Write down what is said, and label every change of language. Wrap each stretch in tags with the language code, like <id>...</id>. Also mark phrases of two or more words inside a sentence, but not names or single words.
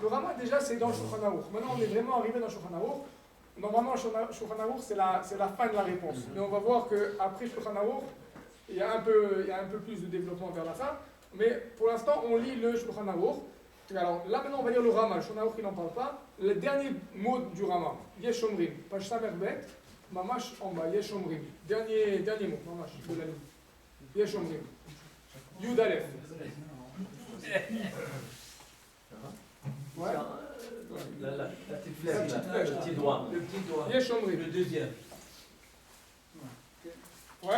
<fr>Le Rama, déjà, c'est dans le Shulchan Aruch. Maintenant, on est vraiment arrivé dans le Shulchan Aruch. Normalement, le Shulchan Aruch, c'est la fin de la réponse. Mais on va voir qu'après Shulchan Aruch, il y a un peu plus de développement vers la fin. Mais pour l'instant, on lit le Shulchan Aruch. Alors là, maintenant, on va lire le Rama. Le Shulchan Aruch, il n'en parle pas. Le dernier mot du Rama,</fr> <he>יש אומרים.</he> <fr>Page Samerbet, Mamash en bas,</fr> <he>יש אומרים.</he> <fr>Dernier mot, Mamash, de la ligne.</fr> <he>יש אומרים יוד אלף.</he> <fr>Ouais. La petite flèche, le petit doigt. Le petit doigt.</fr> <he>יש אומרים.</he> <fr>Le deuxième. Ouais.</fr>